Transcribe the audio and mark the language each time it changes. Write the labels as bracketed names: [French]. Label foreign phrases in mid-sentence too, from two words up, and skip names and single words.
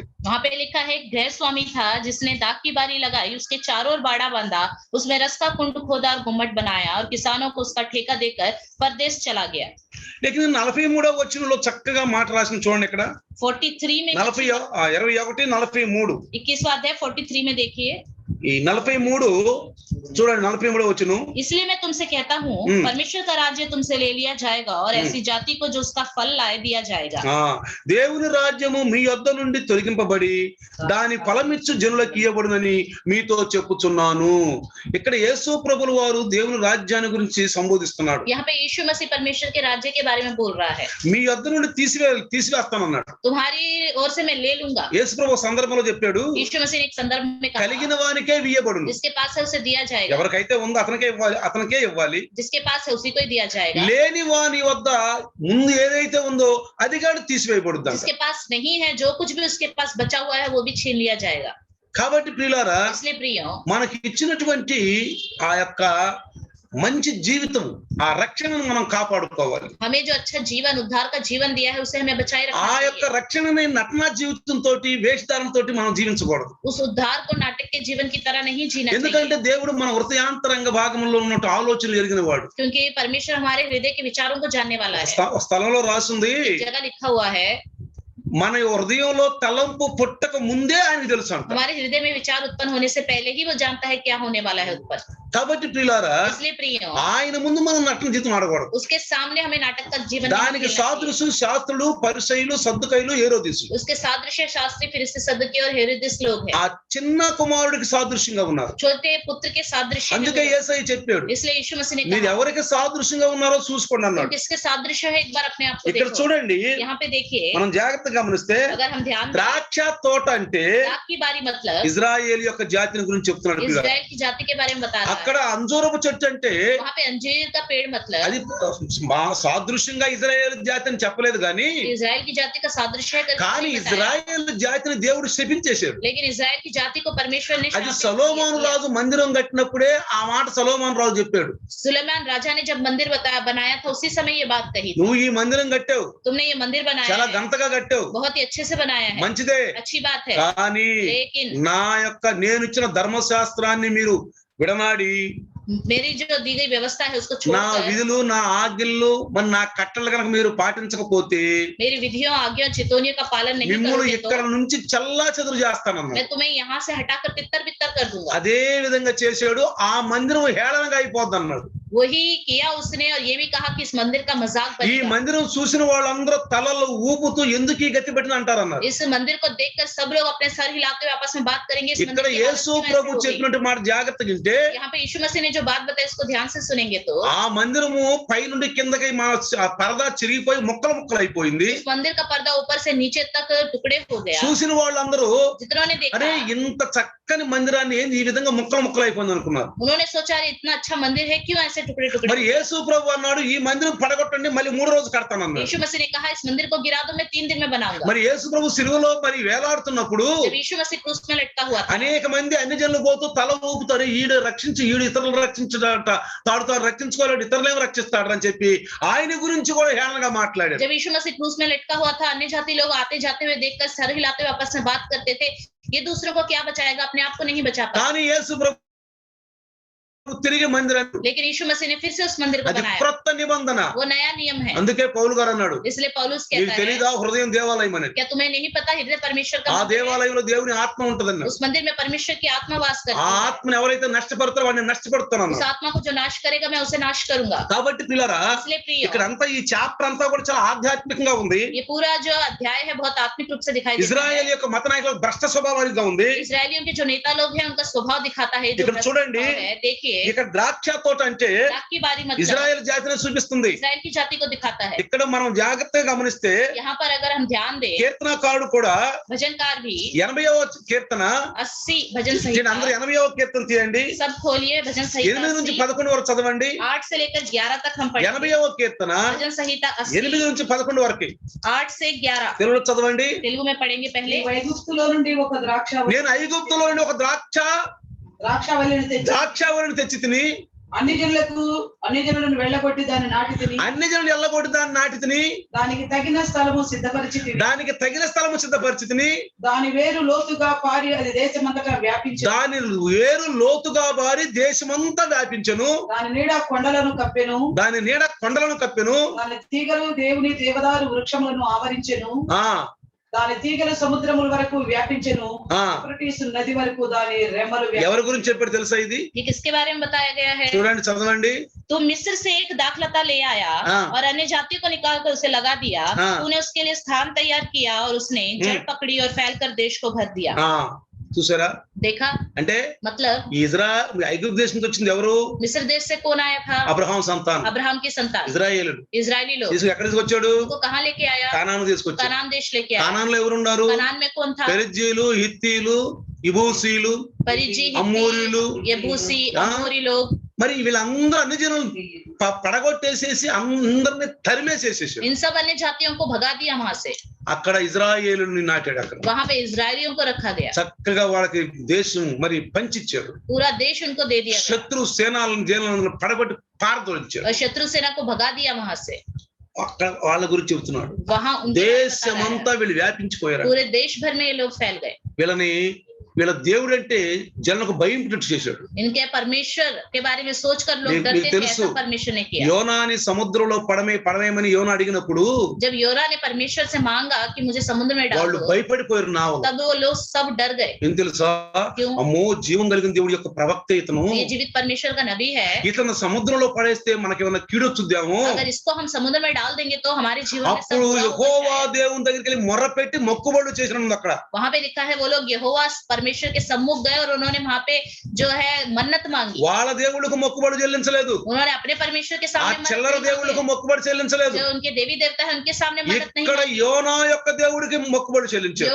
[Hindi] वहाँ पे लिखा है, गृह स्वामी था जिसने दाख की बारी लगाई, उसके चारों ओर बाड़ा बांधा, उसमें रस का कुंड खोदा और गुम्मट बनाया और किसानों को उसका ठेका देकर परदेश चला गया। [Telugu] లేకిన్ 43వ వచనంలో చక్కగా మాట రాసిన చూడండి. ఇక్కడ [Hindi] 43 में 21 43 21वां अध्याय 43 में देखिए, [Telugu] ఈ 43 చూడండి. 43వ వచనం, [Hindi] इसलिए मैं तुमसे कहता हूँ परमेश्वर का राज्य तुमसे ले लिया जाएगा और ऐसी जाति को जो उसका फल लाए दिया जाएगा। [Telugu] దేవుని రాజ్యము మీ యొద్ద నుండి తొలగింపబడి దాని ఫలమిచ్చు జనులకు ఇయ్యబడునని మీతో చెప్పుచున్నాను. ఇక్కడ యేసు ప్రభుల వారు దేవుని రాజ్యాన్ని గురించి సంబోధిస్తున్నాడు. [Hindi] यहाँ पे यीशु मसीह परमेश्वर के राज्य के बारे में बोल रहा है। [Telugu] మీ యొద్ద నుండి తీసివేస్తానన్నాడు. [Hindi] तुम्हारी ओर से मैं ले लूंगा। [Telugu] యేసు ప్రభు సందర్భంలో చెప్పాడు, [Hindi] यीशु मसीह ने एक संदर्भ में कहा, [Telugu] కలిగిన వానికే ఇయ్యబడును. [Hindi] जिसके पास है उसे दिया जाएगा, [Telugu] ఎవరికైతే ఉందో అతనికే ఇవ్వాలి. [Hindi] जिसके पास है उसी को ही दिया जाएगा, [Telugu] లేని వాని వద్ద ముందు ఏదైతే ఉందో అది కూడా తీసివేయబడుద్ది. [Hindi] जिसके पास नहीं है, जो कुछ भी उसके पास बचा हुआ है वो भी छीन लिया जाएगा। [Telugu] కాబట్టి ప్రియులారా, [Hindi] इसलिए प्रियो, [Telugu] మనకి ఇచ్చినటువంటి ఆ యొక్క మంచి జీవితం, ఆ రక్షణను మనం కాపాడుకోవాలి. [Hindi] हमें जो अच्छा जीवन, उद्धार का जीवन दिया है उसे हमें बचाए [Telugu] ఆ [Hindi] रखना [Telugu] యొక్క [Hindi] चाहिए। [Telugu] రక్షణని నటనా జీవితంతో, వేషధారంతో మనం జీవించకూడదు. [Hindi] उस उद्धार को नाटक के जीवन की तरह नहीं जीना [Telugu] ఎందుకంటే [Hindi] चाहिए, [Telugu] దేవుడు మన హృదయాంతరంగ భాగంలో ఉన్నట్టు ఆలోచనలు ఎరిగిన వాడు. [Hindi] क्योंकि परमेश्वर हमारे हृदय के विचारों को जानने वाला है। [Telugu] స్థలంలో రాసింది, [Hindi] एक जगह लिखा हुआ है, [Telugu] మన హృదయంలో తలంపు పుట్టక ముందే ఆయనకు తెలుసు అంట. [Hindi] हमारे हृदय में विचार उत्पन्न होने से पहले ही वो जानता है क्या होने वाला है उत्पन्न। [Telugu] కాబట్టి ప్రియులారా, [Hindi] इसलिए प्रियो, [Telugu] ఆయన ముందు మనం నటన జీవితం ఆడకూడదు. [Hindi] उसके सामने हमें नाटक का जीवन नहीं [Telugu] దానికి [Hindi] खेलना चाहिए। [Telugu] సాదృశ్యం శాస్త్రులు, పరిసయ్యులు, సద్దుకయ్యులు, హేరోదీసులు. [Hindi] उसके सादृश्य शास्त्री, फरीसी, सदुकी और हेरोदिस लोग हैं। [Telugu] ఆ చిన్న కుమారుడికి సాదృశ్యంగా ఉన్నారు. [Hindi] छोटे पुत्र के सादृश्य में [Telugu] అందుకే [Hindi] वो- [Telugu] యేసయ్య చెప్పాడు, [Hindi] इसलिए यीशु मसीह ने [Telugu] మీరు [Hindi] कहा, [Telugu] ఎవరికి సాదృశ్యంగా ఉన్నారో చూసుకోండి [Hindi] तुम [Telugu] అన్నాడు. [Hindi] किसके सादृश्य है एक बार अपने आप को [Telugu] ఇక్కడ [Hindi] देखो। [Telugu] చూడండి, [Hindi] यहाँ पे देखिए, [Telugu] మనం జాగ్రత్తగా గమనిస్తే [Hindi] अगर हम ध्यान दें, [Telugu] ద్రాక్ష తోట అంటే [Hindi] दाख की बारी मतलब [Telugu] ఇజ్రాయేల్ యొక్క జాతిని గురించి చెప్తున్నాడు పిల్లలు. [Hindi] इजराइल की जाति के बारे में बता रहा [Telugu] అక్కడ [Hindi] है। [Telugu] అంజూరపు చెట్టు అంటే [Hindi] वहाँ पे अंजीर का पेड़ मतलब [Telugu] అది సాదృశ్యంగా ఇజ్రాయేల్ జాతి అని చెప్పలేదు కానీ [Hindi] इजराइल की जाति का सादृश्य है करके [Telugu] కానీ [Hindi] नहीं बताया। [Telugu] ఇజ్రాయేల్ జాతిని దేవుడు శపించేశాడు. [Hindi] लेकिन इजराइल की जाति को परमेश्वर ने [Telugu] అది [Hindi] शापित [Telugu] సొలొమోను [Hindi] किया। [Telugu] రాజు మందిరం కట్టినప్పుడే ఆ మాట సొలొమోను రాజు చెప్పాడు. [Hindi] सुलेमान राजा ने जब मंदिर बनाया था उसी समय ये बात कही थी। [Telugu] నువ్వు ఈ మందిరం కట్టావు, [Hindi] तुमने ये मंदिर बनाया [Telugu] చాలా [Hindi] है, [Telugu] గంతగా కట్టావు, [Hindi] बहुत ही अच्छे से बनाया है, [Telugu] మంచిదే. [Hindi] अच्छी बात है। [Telugu] కానీ [Hindi] लेकिन [Telugu] నా యొక్క నేను ఇచ్చిన ధర్మశాస్త్రాన్ని మీరు విడనాడి [Hindi] मेरी जो दी गई व्यवस्था है उसको [Telugu] నా [Hindi] छोड़कर [Telugu] విధులు నా ఆజ్ఞలు మరి నా కట్టలు కనుక మీరు పాటించకపోతే [Hindi] मेरी विधियों आज्ञा चितौनियों का पालन नहीं [Telugu] మిమ్మల్ని [Hindi] करोगे [Telugu] ఇక్కడ [Hindi] तो [Telugu] నుంచి చల్లా చెదురు చేస్తానన్నా. [Hindi] मैं तुम्हें यहाँ से हटाकर तितर बितर कर दूंगा। [Telugu] అదే విధంగా చేశాడు. ఆ మందిరం హేళనగా అయిపోద్ది అన్నాడు. [Hindi] वही किया उसने और ये भी कहा कि इस मंदिर का मजाक [Telugu] ఈ [Hindi] बनेगा। [Telugu] మందిరం చూసిన వాళ్ళందరూ తలలు ఊపుతూ ఎందుకు ఈ గతి పెట్టిన అంటారు అన్నారు. [Hindi] इस मंदिर को देखकर सब लोग अपने सर हिलाते हुए आपस में बात करेंगे इस [Telugu] ఇక్కడ [Hindi] मंदिर की हालत [Telugu] యేసు [Hindi] क्यों ऐसे [Telugu] ప్రభు [Hindi] हो गई? [Telugu] చెప్పినట్టు మాట జాగ్రత్తగా వింటే [Hindi] यहाँ पे यीशु मसीह ने जो बात बताई इसको ध्यान से सुनेंगे तो [Telugu] ఆ మందిరము పై నుండి కిందకి ఆ పరదా చిరిగిపోయి ముక్కలు ముక్కలు అయిపోయింది. [Hindi] इस मंदिर का पर्दा ऊपर से नीचे तक टुकड़े हो गया। [Telugu] చూసిన వాళ్ళందరూ [Hindi] जितनों ने देखा [Telugu] అరే ఇంత చక్కని మందిరాన్ని ఏంది ఈ విధంగా ముక్కలు ముక్కలు అయిపోయింది అనుకున్నారు. [Hindi] उन्होंने सोचा अरे इतना अच्छा मंदिर है क्यों ऐसे टुकड़े टुकड़े। [Telugu] మరి యేసు ప్రభు అన్నాడు ఈ మందిరం పడగొట్టండి మళ్ళీ 3 రోజులు కడతానన్నాడు. [Hindi] यीशु मसीह ने कहा इस मंदिर को गिरा दो मैं 3 दिन में बनाऊंगा। [Telugu] మరి యేసు ప్రభు సిలువలో మరి వేలాడుతున్నప్పుడు [Hindi] जब यीशु मसीह क्रूस में लटका हुआ था [Telugu] అనేక మంది అన్ని జనులు పోతూ తల ఊపుతారు, ఈడు రక్షించి ఈడు ఇతరులు రక్షించడట, తాడుతారు రక్షించుకోలేడు ఇతరులేమో రక్షిస్తాడు అని చెప్పి ఆయన గురించి కూడా హేళనగా మాట్లాడారు. [Hindi] जब यीशु मसीह क्रूस में लटका हुआ था अन्य जाति लोग आते जाते हुए देखकर सर हिलाते हुए आपस में बात करते थे ये दूसरों को क्या बचाएगा अपने आप को नहीं बचा पाया। [Telugu] కానీ యేసు ప్రభు తిరిగి మందిరాన్ని [Hindi] लेकिन यीशु मसीह ने फिर से उस मंदिर को [Telugu] అది [Hindi] बनाया। [Telugu] క్రొత్త నిబంధన. [Hindi] वो नया नियम है। [Telugu] అందుకే పౌలు గారు అన్నాడు [Hindi] इसलिए पौलुस [Telugu] నీకు [Hindi] कहता है [Telugu] తెలీదా హృదయం దేవాలయం అని. [Hindi] क्या तुम्हें नहीं पता हृदय परमेश्वर का [Telugu] ఆ [Hindi] मंदिर है? [Telugu] దేవాలయంలో దేవుని ఆత్మ ఉంటదన్నాడు. [Hindi] उस मंदिर में परमेश्वर की आत्मा वास [Telugu] ఆ [Hindi] करती है। [Telugu] ఆత్మను ఎవరైతే నష్టపడతారో వాడిని [Hindi] उस [Telugu] నష్టపడుతానన్నాడు. [Hindi] आत्मा को जो नाश करेगा मैं उसे नाश करूंगा। [Telugu] కాబట్టి పిల్లరా [Hindi] इसलिए प्रिय [Telugu] ఇక్కడ అంతా ఈ చాప్టర్ అంతా కూడా చాలా ఆధ్యాత్మికంగా ఉంది. [Hindi] ये पूरा जो अध्याय है बहुत आत्मिक रूप से दिखाई देता है। [Telugu] ఇజ్రాయెల్ యొక్క మత నాయకులకు భ్రష్ట స్వభావాలుగా ఉంది. [Hindi] इजरायलियों के जो नेता लोग हैं उनका स्वभाव दिखाता है जो [Telugu] ఇక్కడ [Hindi] भ्रष्ट [Telugu] చూడండి [Hindi] स्वभाव है। देखिए [Telugu] ఇక్కడ ద్రాక్ష తోట అంటే [Hindi] दाख की बारी मतलब [Telugu] ఇజ్రాయెల్ జాతిని చూపిస్తుంది. [Hindi] इजराइल की जाति को दिखाता है। [Telugu] ఇక్కడ మనం జాగ్రత్తగా గమనిస్తే [Hindi] यहाँ पर अगर हम ध्यान दें [Telugu] కీర్తనకారుడు కూడా [Hindi] भजनकार भी [Telugu] 80వ కీర్తన [Hindi] 80 भजन [Telugu] దీని అందరూ [Hindi] संहिता [Telugu] 80వ కీర్తన తీయండి. [Hindi] सब खोलिए भजन 8 संहिता [Telugu] నుంచి 80, 11 వరకు చదవండి. [Hindi] 8 से लेकर 11 तक हम पढ़ेंगे। [Telugu] 80వ కీర్తన [Hindi] भजन संहिता 8 80 [Telugu] నుంచి 11 వరకు [Hindi] 8 से 11 [Telugu] తెలుగులో చదవండి. [Hindi] तेलुगु में पढ़ेंगे पहले। [Telugu] ఐగుప్తులో నుండి ఒక నేను ఐగుప్తులో నుండి ఒక ద్రాక్షావల్లిని తెచ్చి ద్రాక్షావళిని తెచ్చి తిని అన్ని జనులను వెళ్ళగొట్టి దాన్ని నాటి తిని అన్ని జనులు ఎల్లగొట్టి దాన్ని నాటి తిని దానికి తగిన స్థలము సిద్ధపరిచి దానికి తగిన స్థలము సిద్ధపరిచి తిని దాని వేరు లోతుగా పారి అది దేశమంతటా వ్యాపించి దాని వేరు లోతుగా బారి దేశమంతా వ్యాపించెను. దాని నీడ కొండలను కప్పెను దాని నీడ కొండలను కప్పెను. దాని తీగలు దేవుని దేవదారు వృక్షములను ఆవరించెను ఆ దాని తీగలు సముద్రముల వరకు వ్యాపించెను ఆ యూఫ్రటీసు నది వరకు దాని రెమ్మలు ఎవరి గురించి చెప్పాడు తెలుసా ఇది? [Hindi] ये किसके बारे में बताया गया है? [Telugu] చూడండి చదవండి. [Hindi] तू मिस्र से एक दाखलता ले आया हाँ। और अन्य जातियों को निकाल कर उसे लगा दिया। हाँ। तूने उसके लिए स्थान तैयार किया और उसने जड़ पकड़ी और फैलकर देश को भर दिया। [Telugu] ఆ చూసారా? [Hindi] देखा [Telugu] అంటే [Hindi] मतलब [Telugu] ఈ ఐగుప్తు దేశం నుంచి వచ్చింది ఎవరు? [Hindi] मिस्र देश से कौन आया था? [Telugu] అబ్రహాం సంతానం [Hindi] अब्राहम की संतान [Telugu] ఇజ్రాయేలుడు. [Hindi] इजरायली लोग। [Telugu] ఎక్కడ తీసుకొచ్చాడు? [Hindi] उनको कहाँ लेके आया? [Telugu] కానాను తీసుకొచ్చాడు. [Hindi] कनान देश लेके आया। [Telugu] కానాన్లో ఎవరున్నారు? [Hindi] कनान में कौन था? [Telugu] పెరిజ్జీలు, హిత్తీలు, ఇబూసీలు, [Hindi] परिजी, [Telugu] అమోరీలు. [Hindi] यबूसी, हाँ। अमोरी लोग। [Telugu] మరి వీళ్ళందరూ అన్ని జనులు పడగొట్టేసేసి అందరిని తరిమేసేసేసాడు. [Hindi] इन सब अन्य जातियों को भगा दिया वहां से। [Telugu] అక్కడ ఇజ్రాయేలుని నాటాడు. అక్కడ [Hindi] वहां पे इजरायलियों को रखा गया। [Telugu] చక్కగా వాళ్ళకి దేశం మరి పంచిచ్చాడు. [Hindi] पूरा देश उनको दे दिया गया [Telugu] శత్రు సేనలను పడగొట్టి పారదోలించాడు. [Hindi] और शत्रु सेना को भगा दिया वहां से। [Telugu] అక్కడ వాళ్ళ గురించి చెబుతున్నాడు. [Hindi] वहां उनके बारे में बता रहा [Telugu] దేశమంతా వీళ్ళు వ్యాపించిపోయారు. [Hindi] है। पूरे देश भर में ये लोग फैल गए। [Telugu] వీళ్ళ దేవుడు అంటే జనులకు భయం చేశాడు. [Hindi] इनके परमेश्वर के बारे में सोचकर लोग डरते थे। ऐसा परमेश्वर ने किया। [Telugu] యోనాని సముద్రంలో పడవేమని యోనా అడిగినప్పుడు [Hindi] जब योना ने परमेश्वर से मांगा कि मुझे समुद्र में डाल [Telugu] వాళ్ళు [Hindi] दो, [Telugu] భయపడిపోయారు. నావలు [Hindi] तब वो लोग सब डर गए। [Telugu] ఏం తెలుసా? [Hindi] क्यों? [Telugu] అమ్మో జీవం కలిగిన దేవుడి యొక్క ప్రవక్త ఇతను, [Hindi] ये जीवित परमेश्वर का नबी है। [Telugu] ఇతను సముద్రంలో పడేస్తే మనకేమన్నా కీడొచ్చుద్దాము. [Hindi] अगर इसको हम समुद्र में डाल देंगे तो हमारे जीवन में सब [Telugu] అప్పుడు [Hindi] बुरा हो [Telugu] యెహోవా [Hindi] जाएगा। [Telugu] దేవుని దగ్గరికి వెళ్ళి మొర్ర పెట్టి మొక్కుబడులు చేసినది అక్కడ. [Hindi] वहां पे लिखा है वो लोग यहोवा परमेश्वर के सम्मुख गए और उन्होंने वहां पे जो है मन्नत मांगी। [Telugu] వాళ్ళ దేవుళ్ళకు మొక్కుబడి చెల్లించలేదు, [Hindi] उन्होंने अपने परमेश्वर के [Telugu] ఆ [Hindi] सामने मन्नत [Telugu] చిల్లర [Hindi] नहीं [Telugu] దేవుళ్ళకు [Hindi] मांगी। [Telugu] మొక్కుబడి చెల్లించలేదు. [Hindi] जो उनके देवी देवता है उनके सामने मन्नत नहीं [Telugu] ఇక్కడ [Hindi] मांगी। [Telugu] యోనా యొక్క దేవుడికి మొక్కుబడి చెల్లించారు.